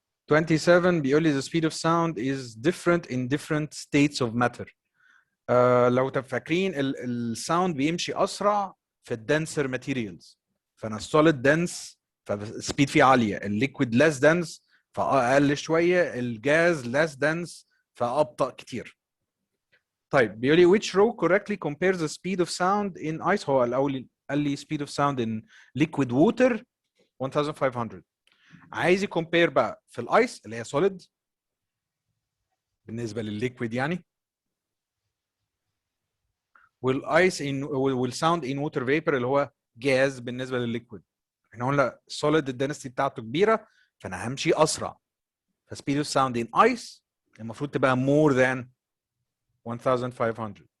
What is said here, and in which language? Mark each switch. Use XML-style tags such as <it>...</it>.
<en>27</en> <ar>بيقول لي</ar> <en>the speed of sound is different in different states of matter.</en> <ar>لو فاكرين الساوند بيمشي اسرع في الدنسر ماتيريالز، فانا السوليد دنس فالسبيد فيه عاليه، الليكويد ليس دنس فاقل شويه، الجاز ليس دنس فابطا كتير. طيب بيقول لي</ar> <en>which row correctly compares the speed of sound in ice.</en> <ar>هو الاول قال لي</ar> <en>speed of sound in liquid water 1500.</en> <ar>عايز يكمبير بقى في الايس اللي هي سوليد بالنسبه للليكويد يعني، والايس والساوند ان ووتر فيبر اللي هو جاز بالنسبه للليكويد. احنا قلنا سوليد الدنسيتي بتاعته كبيره فانا همشي اسرع، فسبيد اوف ساوند ان ايس المفروض تبقى مور ذان 1500.</ar>